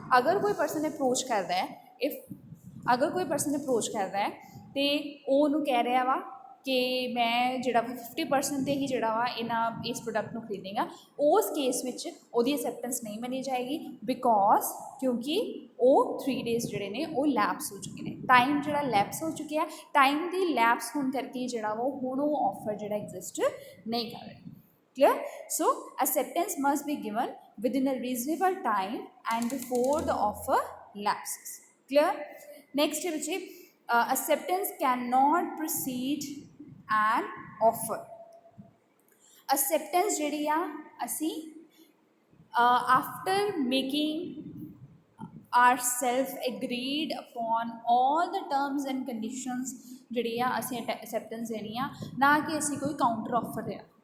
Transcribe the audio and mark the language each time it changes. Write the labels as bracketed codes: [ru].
[pa] ਅਗਰ ਕੋਈ person approach ਕਰਦਾ ਹੈ, ਅਗਰ ਕੋਈ ਪਰਸਨ ਅਪਰੋਚ ਕਰਦਾ ਹੈ ਅਤੇ ਉਹ ਉਹਨੂੰ ਕਹਿ ਰਿਹਾ ਵਾ ਕਿ ਮੈਂ ਜਿਹੜਾ 50% 'ਤੇ ਹੀ ਜਿਹੜਾ ਵਾ ਇਸ ਪ੍ਰੋਡਕਟ ਨੂੰ ਖਰੀਦੇਗਾ, ਉਸ ਕੇਸ ਵਿੱਚ ਉਹਦੀ ਅਸੈਪਟੈਂਸ ਨਹੀਂ ਮੰਨੀ ਜਾਏਗੀ ਬਿਕੋਜ਼ ਕਿਉਂਕਿ ਉਹ 3 ਡੇਜ਼ ਜਿਹੜੇ ਨੇ ਉਹ ਲੈਪਸ ਹੋ ਚੁੱਕੇ ਨੇ, ਟਾਈਮ ਜਿਹੜਾ ਲੈਪਸ ਹੋ ਚੁੱਕਿਆ, ਟਾਈਮ ਦੀ ਲੈਪਸ ਹੋਣ ਕਰਕੇ ਜਿਹੜਾ ਵਾ ਹੁਣ ਉਹ ਆਫਰ ਜਿਹੜਾ ਐਗਜ਼ਿਸਟ ਨਹੀਂ ਕਰ ਰਿਹਾ। [en] Clear? So acceptance must be given within a reasonable time and before the offer lapses. Clear? Next है acceptance cannot precede an offer. [pa] Acceptance ਜਿਹੜੀ ਆ ਅਸੀਂ [en] after making ourselves agreed upon all the terms and conditions [pa] ਜਿਹੜੀ ਆ ਅਸੀਂ acceptance ਦੇਣੀ ਆ, ਨਾ ਕਿ ਅਸੀਂ ਕੋਈ ਕਾਊਂਟਰ ਆਫਰ ਦੇਣਾ।